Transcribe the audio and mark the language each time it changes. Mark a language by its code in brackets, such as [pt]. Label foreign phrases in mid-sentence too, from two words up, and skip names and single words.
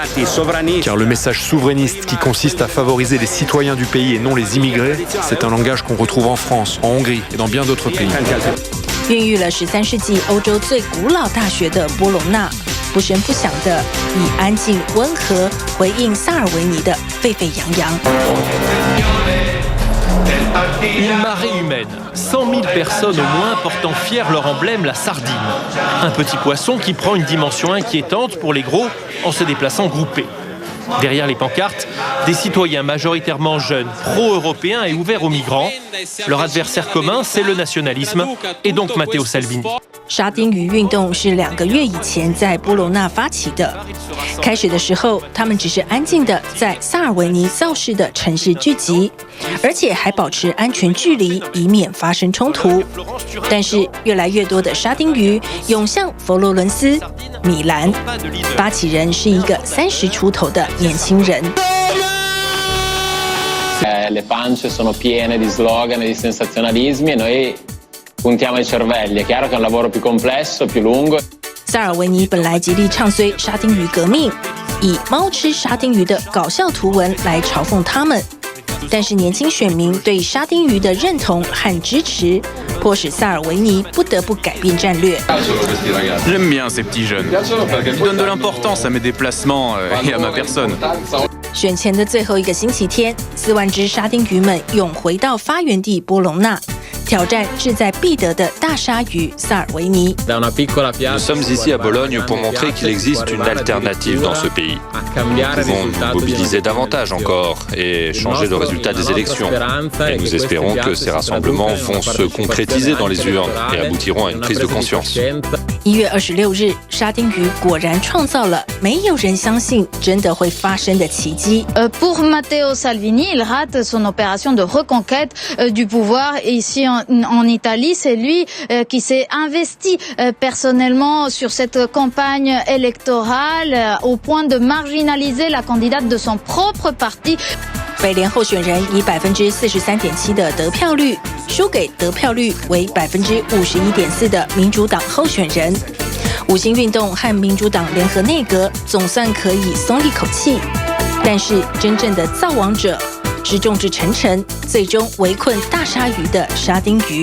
[fr] Car le message souverainiste qui consiste à favoriser les citoyens du pays et non les immigrés, c'est un langage qu'on retrouve en France, en Hongrie et dans bien d'autres pays. [zh] 孕育了13世纪欧洲最古老大学的波隆纳，不声不响的以安静温和回应萨尔维尼的沸沸扬扬。 [fr] Une marée humaine, 100 000 personnes au moins portant fiers leur emblème, la sardine. Un petit poisson qui prend une dimension inquiétante pour les gros en se déplaçant groupés. Derrière les pancartes, des citoyens majoritairement jeunes, pro-européens et ouverts aux migrants Leur adversaire commun, c'est le nationalisme, et donc Matteo Salvini. [zh] 沙丁鱼运动是2个月以前在波隆纳发起的。开始的时候，他们只是安静的在萨尔维尼造势的城市聚集，而且还保持安全距离，以免发生冲突。但是越来越多的沙丁鱼涌向佛罗伦斯、米兰，发起人是一个30出头的年轻人。 [it] Le pance sono piene di slogan e di sensazionalismi e noi puntiamo ai cervelli. È chiaro che è un lavoro più complesso, più lungo. [zh] 萨尔维尼本来极力唱衰沙丁鱼革命，以猫吃沙丁鱼的搞笑图文来嘲讽他们。但是年轻选民对沙丁鱼的认同和支持，迫使萨尔维尼不得不改变战略。 [fr] J'aime bien ces petits jeunes. Ils donnent de l'importance à mes déplacements et à ma personne. [zh] 选前的最后一个星期天，4万只沙丁鱼们涌回到发源地波隆纳，挑战志在必得的大鲨鱼萨尔维尼。 [fr] Nous sommes ici à Bologne pour montrer qu'il existe une alternative dans ce pays. Nous pouvons nous mobiliser davantage encore et changer le résultat des élections. Et nous espérons que ces rassemblements vont se concrétiser dans les urnes et aboutiront à une prise de conscience. [zh] 1 月26日，沙丁鱼果然创造了没有人相信真的会发生的奇迹。 [fr] Pour Matteo Salvini, il rate son opération de reconquête du pouvoir ici en Italie. C'est lui qui s'est investi personnellement sur cette campagne électorale au point de marginaliser la candidate de son propre parti. [zh] 北联候选人以43.7%的得票率输给得票率为51.4%的民主党候选人。五星运动和民主党联合内阁总算可以松一口气，但是真正的造王者是众志成城，最终围困大鲨鱼的沙丁鱼。